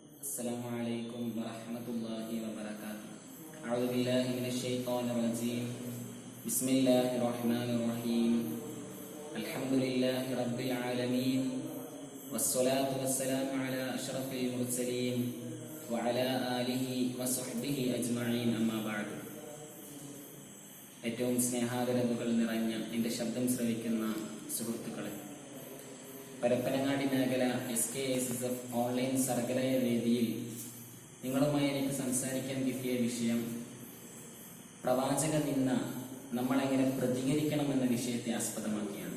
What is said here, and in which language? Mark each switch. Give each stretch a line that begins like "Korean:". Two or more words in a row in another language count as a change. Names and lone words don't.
Arabic: السلام عليكم ورحمة الله وبركاته. أعوذ بالله من الشيطان الرجيم. بسم الله الرحمن الرحيم. الحمد لله رب العالمين والصلاة والسلام على أشرف المرسلين وعلى آله وصحبه أجمعين أما بعد.
Malayalam: ഏറ്റവും സ്നേഹാദരവുകൾ നിറഞ്ഞ എൻ്റെ ശബ്ദം ശ്രവിക്കുന്ന സുഹൃത്തുക്കളെ, പരപ്പനങ്ങാടി മേഖല SKSSF ഓൺലൈൻ സർഗലയ വേദിയിൽ നിങ്ങളുമായി എനിക്ക് സംസാരിക്കാൻ കിട്ടിയ വിഷയം പ്രവാചക നിന്ന നമ്മളെങ്ങനെ പ്രതികരിക്കണമെന്ന വിഷയത്തെ ആസ്പദമാക്കിയാണ്.